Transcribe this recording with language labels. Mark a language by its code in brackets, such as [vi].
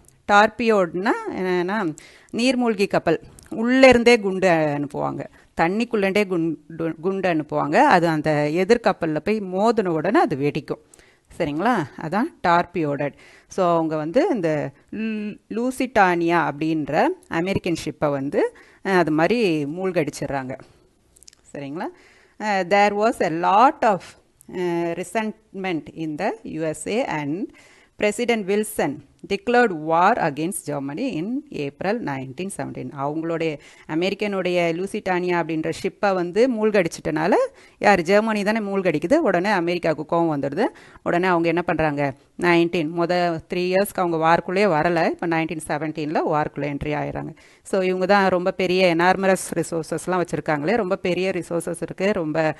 [ta] டார்பியோட்னா என்னென்னா நீர்மூழ்கி கப்பல். உள்ளேருந்தே குண்டு அனுப்புவாங்க, தண்ணிக்குள்ளே குண்டு அனுப்புவாங்க. அது அந்த எதிர்கப்பலில் போய் மோதின உடனே அது வெடிக்கும். சரிங்களா, அதான் டார்பியோடட். ஸோ அவங்க வந்து இந்த லூசிட்டானியா அப்படின்ற அமெரிக்கன் ஷிப்பை வந்து அது மாதிரி மூழ்கடிச்சிடுறாங்க. சரிங்களா. [en] There was a lot of resentment in the USA and President Wilson declared war against Germany in April 1917. [ta] அவங்களுடைய அமெரிக்கனுடைய லூசிட்டானியா அப்படின்ற ஷிப்பை வந்து மூழ்கடிச்சிட்டனால யார், ஜெர்மனி தானே மூழ்கடிக்குது. உடனே அமெரிக்காவுக்கு கோவம் வந்துடுது. உடனே அவங்க என்ன பண்ணுறாங்க, 3 இயர்ஸ்க்கு அவங்க வார்க்குள்ளே வரலை. இப்போ 1917 வார்க்குள்ளே என்ட்ரி ஆகிறாங்க. ஸோ இவங்க தான் ரொம்ப பெரிய எனார்மரஸ் ரிசோர்ஸஸ்லாம் வச்சுருக்காங்களே, ரொம்ப பெரிய ரிசோர்ஸஸ் இருக்குது ரொம்ப.